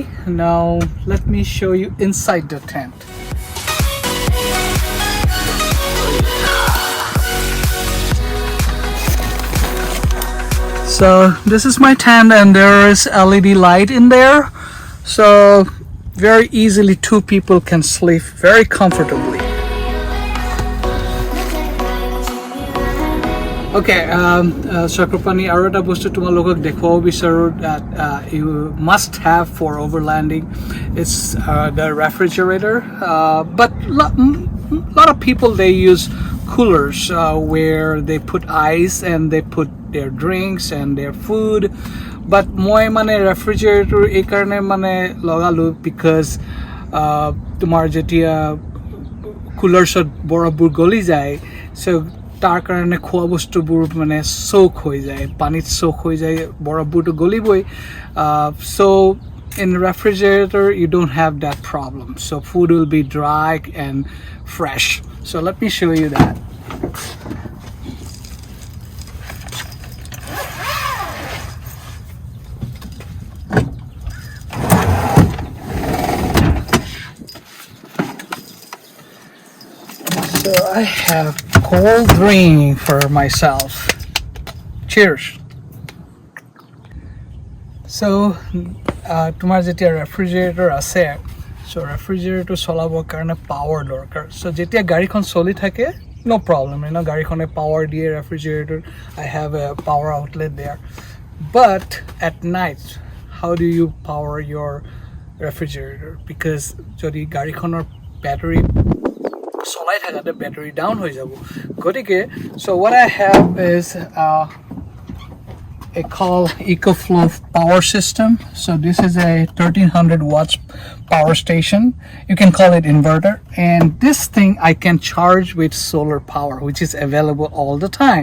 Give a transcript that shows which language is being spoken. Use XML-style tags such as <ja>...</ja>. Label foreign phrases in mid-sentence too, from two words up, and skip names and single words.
<en>Now let me show you inside the tent. So this is my tent and there is LED light in there. So very easily 2 people can sleep very comfortably. Okay, Chakropani,</en> <as>আৰু এটা বস্তু তোমালোকক দেখুৱাব বিচাৰো</as> <en>that you must have for overlanding. It's the refrigerator, but lot of people they use coolers where they put ice and they put their drinks and their food.</en> <as>বাট মই মানে ৰেফ্ৰিজাৰেটৰ এই কাৰণে মানে লগালোঁ বিকজ তোমাৰ যেতিয়া কুলাৰ্ছত বৰফবোৰ গলি যায় চ' তাৰ কাৰণে খোৱা বস্তুবোৰ মানে চ'ক হৈ যায়, পানীত চ'ক হৈ যায়, বৰফবোৰতো গলিবই চ'</as> <en>in refrigerator you don't have that problem, so food will be dry and fresh. So let me show you that. So I have cold drink for myself. Cheers. So</en> <as>তোমাৰ যেতিয়া ৰেফ্ৰিজাৰেটৰ আছে চ' ৰেফ্ৰিজাৰেটৰ চলাবৰ কাৰণে পাৱাৰ দৰকাৰ চ' যেতিয়া গাড়ীখন চলি থাকে</as> <en>no problem</en> <as>গাড়ীখনে পাৱাৰ দিয়ে ৰেফ্ৰিজাৰেটৰ</as> <en>I have a power outlet there but at night how do you power your refrigerator</en> <as>বিকজ যদি গাড়ীখনৰ বেটাৰী চলাই থাকাতে</as> <en>battery down</en> <as>হৈ যাব গতিকে চ'</as> <en>what I have is a call EcoFlow power system. So this is a 1300 watts power station. You can call it inverter, and this thing I can charge with solar power, which is available all the time.</en>